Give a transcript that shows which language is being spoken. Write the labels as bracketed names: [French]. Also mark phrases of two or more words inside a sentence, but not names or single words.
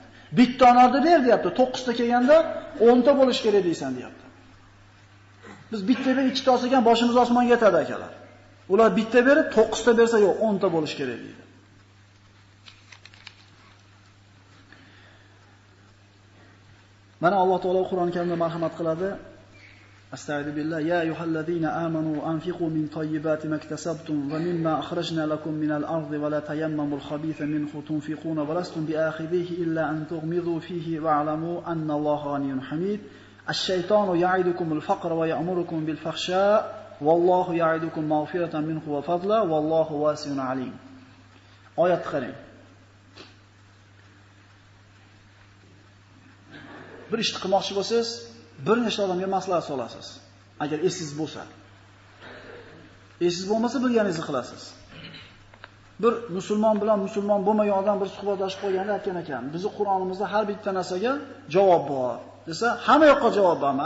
[Uzbek] Bitta onorni ber deyapti, 9 ta kelganda 10 ta bo'lish kerak deysan deyapti. Biz bitta berib 2 ta olsak, boshimiz osmonga yetadi akalar. Ular bitta berib 9 ta bersa yo'q, 10 ta bo'lish kerak deydi. Mana Alloh taolo Qur'on Karimda marhamat qiladi. [Arabic] أستغفر الله، يا أيها الذين آمنوا أنفقوا من طيبات ما كسبتم ومما أخرجنا لكم من الأرض ولا تيمموا الخبيث منه تنفقون ولستم بآخذيه إلا أن تغمضوا فيه واعلموا أن الله غني حميد. الشيطان يعدكم الفقر ويأمركم بالفحشاء والله يعدكم مغفرة منه وفضلا والله واسع عليم. [Uzbek] Oyat qarang. Bir ishni qilmoqchi bo'lsangiz, bir nechta odamga maslahat solasiz. Agar esiz bo'lsa. Esiz bo'lmasa bilganingizni qilasiz. Bir musulmon bilan musulmon bo'lmagan odam bir suhbatlashib qo'yganda aytgan ekan, bizning Qur'onimizda har bitta narsaga javob bor desa, hamma yoqqa javob bormi?